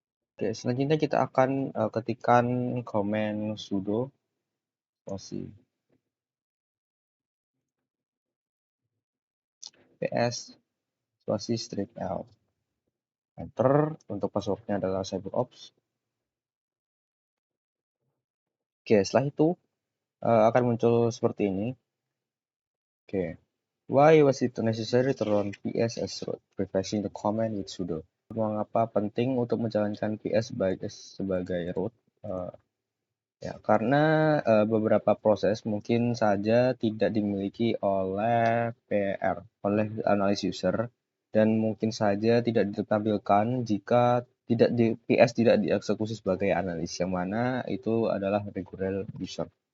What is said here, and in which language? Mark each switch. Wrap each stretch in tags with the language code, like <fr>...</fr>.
<id>Oke, selanjutnya kita akan ketikkan command sudo ps strip l. Enter. Untuk passwordnya adalah cyberops. Oke, setelah itu akan muncul seperti ini.</id> <en>Oke, why was it necessary to run ps as root, prefacing the command with sudo?</en> <id>Mengapa penting untuk menjalankan ps sebagai root? Ya, karena beberapa proses mungkin saja tidak dimiliki oleh oleh analis user, dan mungkin saja tidak ditampilkan jika PS tidak dieksekusi sebagai analis, yang mana itu adalah regular user.</id>